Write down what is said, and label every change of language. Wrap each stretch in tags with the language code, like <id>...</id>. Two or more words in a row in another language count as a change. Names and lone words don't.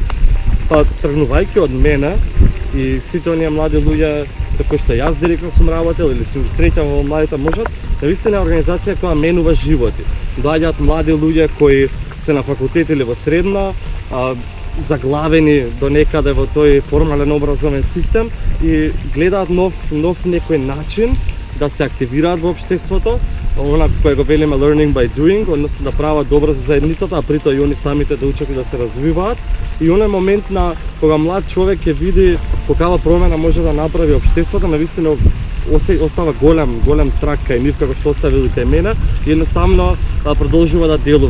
<mk>Па, тргнувајќи од мене и сите оние млади луѓе со кои што јас директно сум работел или сум ги среќавал во Младите можат, навистина е организација која менува животи. Доаѓаат млади луѓе кои се на факултет или во средна, заглавени до некаде во тој формален образовен систем и гледаат нов некој начин да се активираат во општеството, она кое го велиме</mk> <en>learning by doing,</en> <mk>односно да прават добро за заедницата, а притоа и они самите да учат и да се развиваат. И оној момент на кога млад човек ќе види каква промена може да направи општеството, навистина остава голем трак кај нив како што оставил и кај мене и едноставно продолжува да делува.</mk>